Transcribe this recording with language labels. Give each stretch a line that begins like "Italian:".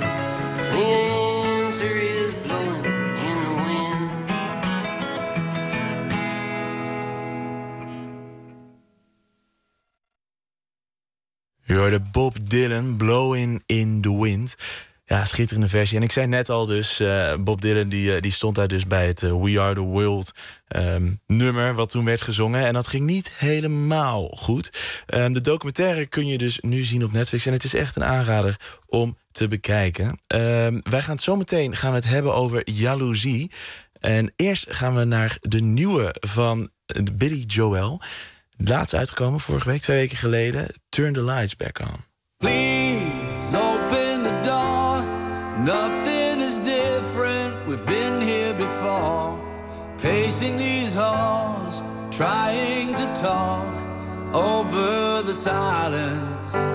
English: The answer is blowing in the wind. You're the Bob Dylan, blowing in the wind.
Dutch: Ja, schitterende versie. En ik zei net al dus, Bob Dylan die stond daar dus bij het We Are The World nummer wat toen werd gezongen. En dat ging niet helemaal goed. De documentaire kun je dus nu zien op Netflix. En het is echt een aanrader om te bekijken. Wij gaan het zometeen gaan het hebben over jaloezie. En eerst gaan we naar de nieuwe van Billy Joel. Laatst uitgekomen, vorige week, 2 weken geleden.
English: Turn the lights back on. Please open the door. Nothing is different, we've been here before. Pacing these halls, trying to talk over the silence.